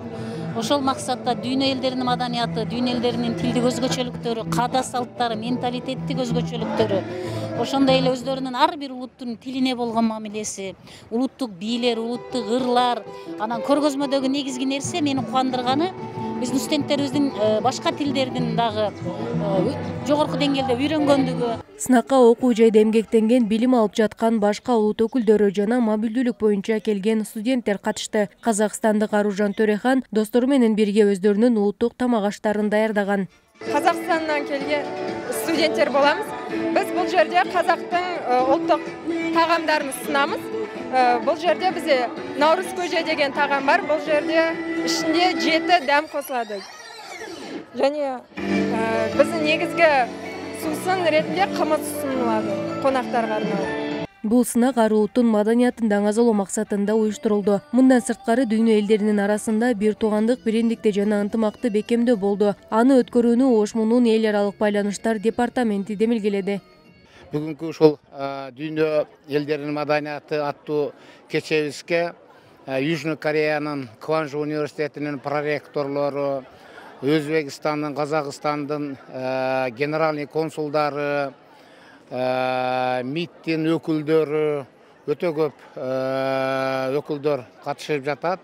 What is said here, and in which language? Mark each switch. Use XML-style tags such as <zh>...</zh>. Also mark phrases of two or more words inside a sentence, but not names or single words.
<ky>Ошол максатта дүйнө элдеринин маданияты, дүйнө элдеринин тилдик өзгөчөлүктөрү, каада салттары, менталитеттик өзгөчөлүктөрү, ошондой эле өздөрүнүн ар бир улуттун тилине болгон мамилеси, улуттук бийлер, улуттук ырлар, анан көргөзмөдөгү негизги нерсе мени кубандырганы биздин студенттерибиздин башка тилдердин дагы жогорку деңгээлде үйрөнгөндүгү. Сынакка окуу жайда эмгектенген, билим алып жаткан башка улут өкүлдөрү жана мобилдүүлүк боюнча келген студенттер катышты. Казакстандык Аружан Төрехан достору менен бирге өздөрүнүн улуттук тамак-аштарын даярдаган. Казакстандан келген студенттер боламыз.</ky> <kk>Біз бұл жерде қазақтың ұлттық тағамдарын ұсынамыз. Бұл жерде бізде наурыз көже деген тағам бар. Бұл жерде ішінде 7 дәм қосылады. Және біздің негізгі сусын ретінде қымыз ұсынылады қонақтарға арналып.</kk> <ky>Бул сынак ар улуттун маданиятын даңазалоо максатында уюштурулду. Мындан сырткары дүйнө элдеринин арасында бир туугандык, бириндикти жана ынтымакты бекемдөө болду. Аны өткөрүүнү ошмунун эл аралык байланыштар департаменти демилгеледи. Бүгүнкү ушул дүйнө элдеринин маданияты аттуу кечебизге Южный Кореянын Кванжу университетинин проректорлору, Өзбекстандын, Казакстандын генеральный консулдары, МИДтин өкүлдөрү, өтө көп өкүлдөр катышып жатат.</ky>